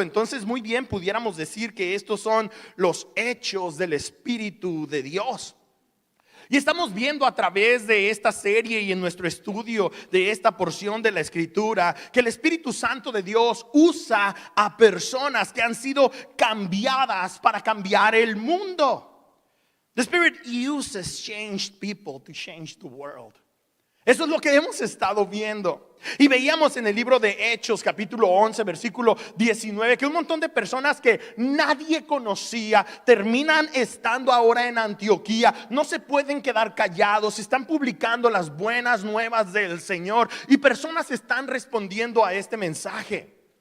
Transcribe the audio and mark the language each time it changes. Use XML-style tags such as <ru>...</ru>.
<es>Entonces, muy bien pudiéramos decir que estos son los hechos del Espíritu de Dios. Y estamos viendo a través de esta serie y en nuestro estudio de esta porción de la Escritura que el Espíritu Santo de Dios usa a personas que han sido cambiadas para cambiar el mundo.</es> <en>The Spirit uses changed people to change the world.</en> <es>Eso es lo que hemos estado viendo. Y veíamos en el libro de Hechos capítulo 11 versículo 19 que un montón de personas que nadie conocía terminan estando ahora en Antioquía. No se pueden quedar callados, están publicando las buenas nuevas del Señor y personas están respondiendo a este mensaje.</es>